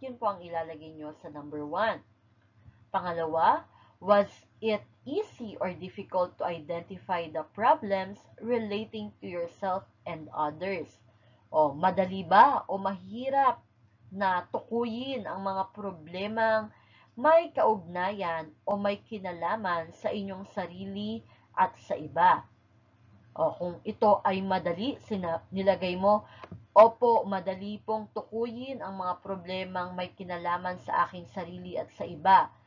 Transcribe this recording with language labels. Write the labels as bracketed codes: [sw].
[tl] Yun po ang ilalagay nyo sa number 1. [en] Pangalawa, was it easy or difficult to identify the problems relating to yourself and others? [tl] O, madali ba o mahirap na tukuyin ang mga problemang may kaugnayan o may kinalaman sa inyong sarili at sa iba? O kung ito ay madali, nilagay mo, opo, madali pong tukuyin ang mga problemang may kinalaman sa aking sarili at sa iba.